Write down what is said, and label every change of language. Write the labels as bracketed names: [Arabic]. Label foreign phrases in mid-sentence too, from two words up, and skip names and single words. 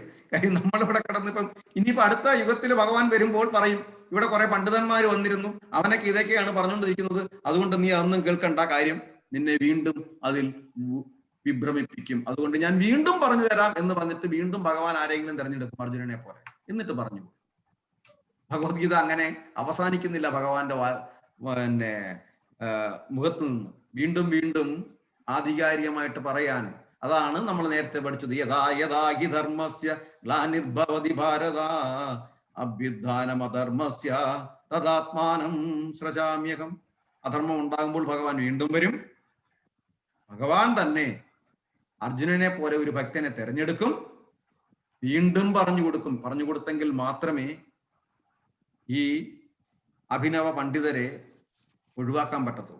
[Malayalam] കാര്യം നമ്മളിവിടെ കിടന്നിപ്പം ഇനിയിപ്പോ അടുത്ത യുഗത്തിൽ ഭഗവാൻ വരുമ്പോൾ പറയും, ഇവിടെ കുറെ പണ്ഡിതന്മാർ വന്നിരുന്നു, അവനൊക്കെ ഇതൊക്കെയാണ് പറഞ്ഞുകൊണ്ടിരിക്കുന്നത്, അതുകൊണ്ട് നീ അതൊന്നും കേൾക്കണ്ട, കാര്യം നിന്നെ വീണ്ടും അതിൽ വിഭ്രമിപ്പിക്കും, അതുകൊണ്ട് ഞാൻ വീണ്ടും പറഞ്ഞു തരാം എന്ന് പറഞ്ഞിട്ട് വീണ്ടും ഭഗവാൻ ആരെങ്കിലും തിരഞ്ഞെടുക്കും, അർജുനനെ പോലെ. എന്നിട്ട് പറഞ്ഞു. ഭഗവത്ഗീത അങ്ങനെ അവസാനിക്കുന്നില്ല. ഭഗവാന്റെ മുഖത്ത് നിന്ന് വീണ്ടും വീണ്ടും ആധികാരികമായിട്ട് പറയാൻ. അതാണ് നമ്മൾ നേരത്തെ പഠിച്ചത്. [Sanskrit] യഥാ യഥാ ഹി ധർമ്മസ്യ ഗ്ലാനിർഭവതി ഭാരത അഭ്യുത്ഥാനമധർമ്മസ്യ തദാത്മാനം സൃജാമ്യഹം. [Malayalam] അധർമ്മം ഉണ്ടാകുമ്പോൾ ഭഗവാൻ വീണ്ടും വരും. ഭഗവാൻ തന്നെ അർജുനനെ പോലെ ഒരു ഭക്തനെ തെരഞ്ഞെടുക്കും, വീണ്ടും പറഞ്ഞു കൊടുക്കും. പറഞ്ഞു കൊടുത്തെങ്കിൽ മാത്രമേ ഈ അഭിനവ പണ്ഡിതരെ ഒഴിവാക്കാൻ പറ്റത്തുള്ളൂ.